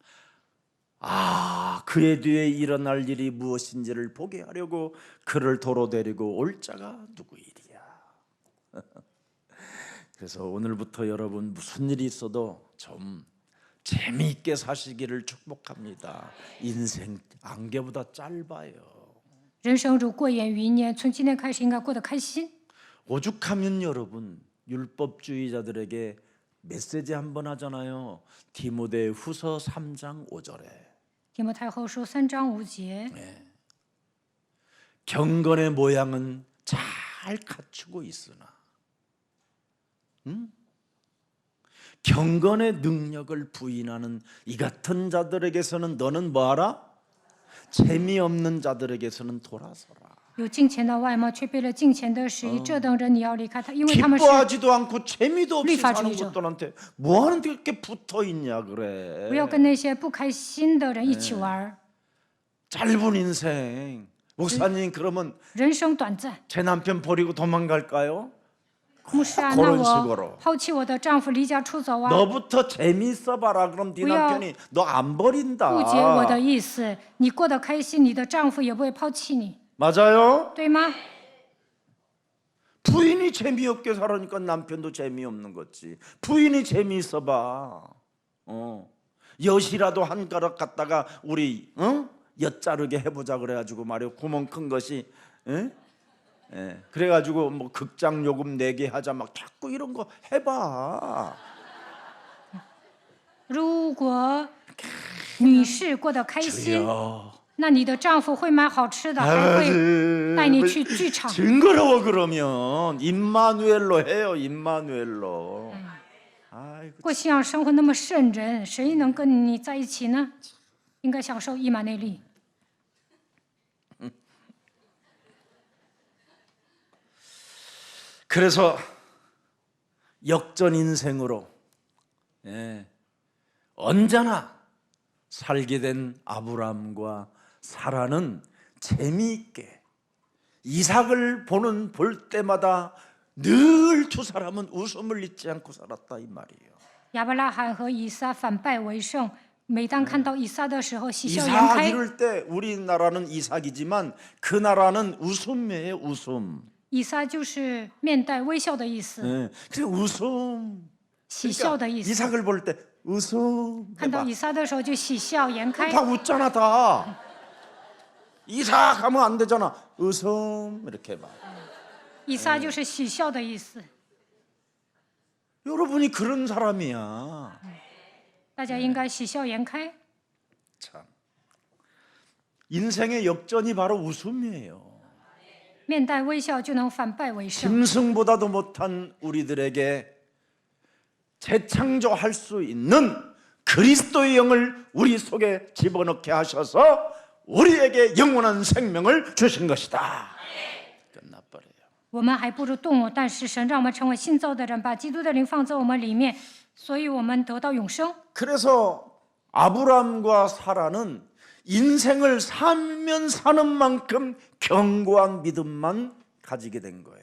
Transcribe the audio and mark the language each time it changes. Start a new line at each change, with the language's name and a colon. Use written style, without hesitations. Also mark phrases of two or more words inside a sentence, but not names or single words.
Korean: 그의 뒤에 일어날 일이 무엇인지를 보게 하려고 그를 도로 데리고 올 자가 누구이리야. 그래서 오늘부터 여러분 무슨 일이 있어도 좀 재미있게 사시기를 축복합니다. 인생 안개보다 짧아요.
Chinese: 人生如过眼云烟，从今天开始应该过得开心。
Korean: 오죽하면 여러분 율법주의자들에게 메시지 한번 하잖아요. 디모데후서 3장 5절에
Chinese: 提摩太后书3章5节，
Korean: 경건의 모양은 잘 갖추고 있으나 경건의 능력을 부인하는 이 같은 자들에게서는 너는 뭐하라? 재미없는 자들에게서는 돌아서라.
Chinese: 有敬虔的外貌，却背了敬虔的实意，这等人你要离开他，因为他们是
Korean: 기뻐하지도 않고 재미도 없이 사는
Chinese: 律法主义者。
Korean: 것들한테 뭐하는데 그렇게 붙어있냐 그래.
Chinese: 不要跟那些不开心的人一起玩。
Korean: 짧은 인생. 목사님 그러면
Chinese: 人生短暂，
Korean: 제 남편 버리고 도망갈까요?
Chinese: 牧师啊，
Korean: 그런
Chinese: 那
Korean: 식으로
Chinese: 我抛弃我的丈夫，离家出走啊？
Korean: 너부터 재미있어 봐라. 그럼 네 뭐야? 남편이 너 안 버린다.
Chinese: 误解我的意思，你过得开心，你的丈夫也不会抛弃你，
Korean: 맞아요?
Chinese: 对吗？
Korean: 부인이 재미없게 살으니까 남편도 재미없는 거지. 부인이 재미있어 봐. 엿이라도 한 가락 갖다가 우리 엿 자르게 해보자 그래가지고 말이야. 구멍 큰 것이 예, 그래가지고 뭐 극장 요금 내게 하자 막 자꾸 이런 거 해봐.
Chinese: 如果女士过得开心，
Korean: 주여.
Chinese: 那你的丈夫会买好吃的，还会带你去剧场。
Korean: 징그러워 그러면 임마누엘로 해요. 임마누엘로. 아이고.
Chinese: 过信仰生活那么瘆人，谁能跟你在一起呢？应该享受以马内利。
Korean: 그래서 역전 인생으로 예, 언제나 살게 된 아브라함과 사라는 재미있게 이삭을 볼 때마다 늘 두 사람은 웃음을 잊지 않고 살았다 이 말이에요.
Chinese: 亚伯拉罕和以撒反败为胜，每当看到以撒的时候，喜笑颜
Korean: 이삭
Chinese: 开。
Korean: 이럴 때 우리나라는 이삭이지만 그 나라는 웃음이에요. 웃음.
Chinese: 以撒就是面带微笑的意思，
Korean: 예, 그 웃음.
Chinese: 喜笑的意思。
Korean: 이삭을 볼 때 웃음.
Chinese: 看到
Korean: 해봐.
Chinese: 以撒的时候就喜笑颜开。
Korean: 다 웃잖아 다. 이삭 하면 안 되잖아. 웃음 이렇게 해봐.
Chinese: 以撒就是喜笑的意思。
Korean: 여러분이 그런 사람이야.
Chinese: 大家应该喜笑颜开。
Korean: 참. 인생의 역전이 바로 웃음이에요.
Chinese: 面带微笑就能反败为胜。
Korean: 짐승보다도 못한 우리들에게 재창조할 수 있는 그리스도의 영을 우리 속에 집어넣게 하셔서 우리에게 영원한 생명을 주신 것이다. 끝나버려요.
Chinese: 我们还不如动物，但是神让我们成为新造的人，把基督的灵放在我们里面，所以我们得到永生。
Korean: 그래서 아브라함과 사라는 인생을 살면 사는 만큼 견고한 믿음만 가지게 된 거예요.